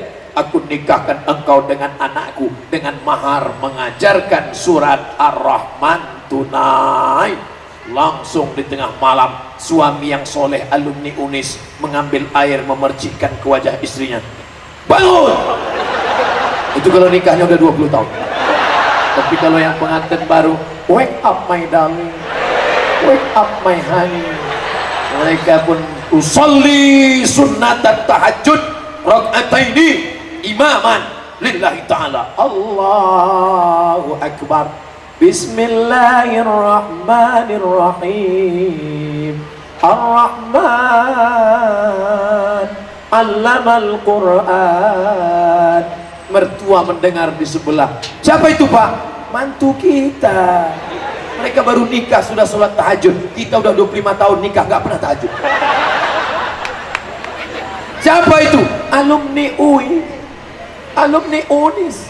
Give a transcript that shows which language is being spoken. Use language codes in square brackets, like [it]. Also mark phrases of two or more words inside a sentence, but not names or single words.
[id] Aku nikahkan engkau dengan anakku dengan mahar mengajarkan surat Ar-Rahman tunai. Langsung di tengah malam, suami yang soleh alumni UNIS mengambil air memercikkan ke wajah istrinya. Bangun! Itu kalau nikahnya udah 20 tahun. Tapi kalau yang pengantin baru, [en] wake up my darling, wake up my honey. [id] Mereka pun [ar] أصلي سنة التهجد ركعتين إماما لله تعالى. الله أكبر. بسم الله الرحمن الرحيم. الرحمن علم القرآن. [id] Mertua mendengar di sebelah. Siapa itu Pak? Mantu kita. Mereka baru nikah sudah sholat tahajud. Kita udah 25 tahun nikah nggak pernah tahajud. Siapa itu? Alumni UI, alumni UNIS.